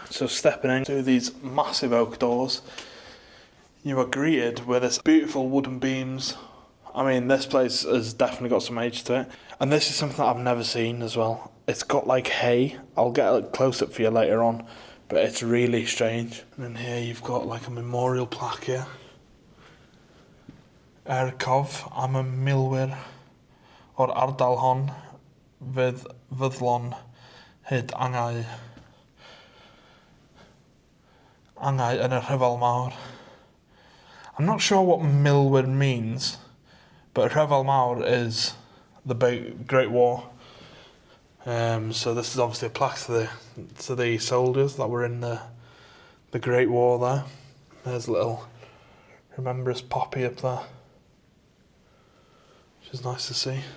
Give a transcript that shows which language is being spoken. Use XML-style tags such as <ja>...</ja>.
<en>So stepping into these massive oak doors, you are greeted with this beautiful wooden beams. I mean, this place has definitely got some age to it. And this is something that I've never seen as well. It's got like hay. I'll get a close-up for you later on, but it's really strange. And then here you've got like a memorial plaque here.</en> <cy>Ercof am y milwyr o'r ardal hon fyddlon hyd angau yn y rhyfel mawr.</cy> <en>I'm not sure what milwyr means, but Rhyfel Mawr is the Great War. So this is obviously a plaque to the soldiers that were in the Great War there. There's a little remembrance poppy up there, which is nice to see.</en>